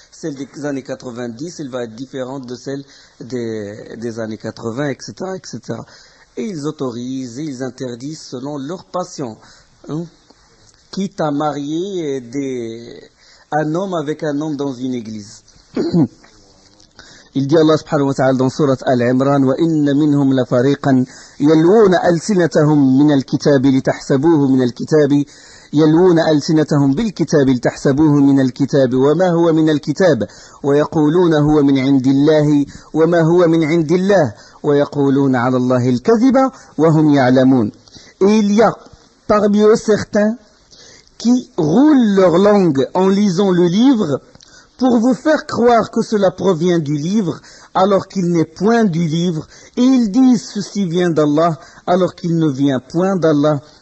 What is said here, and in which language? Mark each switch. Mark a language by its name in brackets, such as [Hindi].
[French] Celle des années 90, elle va être différente de celle des années 80, etc., etc. Et ils autorisent et ils interdisent selon leur passion. Quitte à marier un homme avec un homme dans une église. Il dit [Arabic] Allah subhanahu wa ta'ala dans sourate Al-Imran وَإِنَّ مِنْهُمْ لَفَرِيقًا يَلْوُونَ أَلْسِنَتَهُمْ مِنَ الْكِتَابِ لِتَحْسَبُوهُ مِنَ الْكِتَابِ يلوون ألسنتهم بالكتاب لتحسبوه من الكتاب وما هو من الكتاب ويقولون هو من عند الله وما هو من عند الله ويقولون على الله الكذب وهم يعلمون. [French] Et il y a parmi eux certains qui roulent leur langue en lisant le livre pour vous faire croire que cela provient du livre alors qu'il n'est point du livre, et ils disent ceci vient d'Allah alors qu'il ne vient point d'Allah.